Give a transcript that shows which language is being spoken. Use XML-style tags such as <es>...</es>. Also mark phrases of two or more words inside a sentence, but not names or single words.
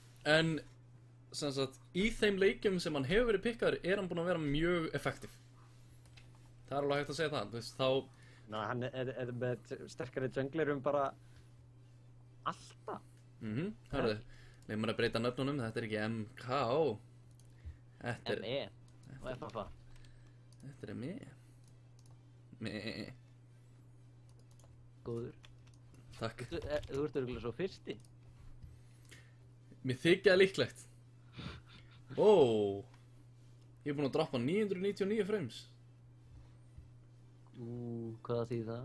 <is>En, sem sagt, í þeim leikjum sem hann hefur verið pikkaður er hann búinn að vera mjög effektiv. Það er alveg hægt að segja það, þú veist, þá... Hann er með sterkari junglerum bara alltaf. Hörðu, við erum að breyta nöfnunum, þetta er ekki MK. Þetta er... ME og FFA. Þetta er ME. ME. Góður. Takk. Þú ert örugglega svo fyrsti. Mér þykja það líklegt. Ó. Ég er búinn að droppa 999 frames. Hvað þýðir það?</is>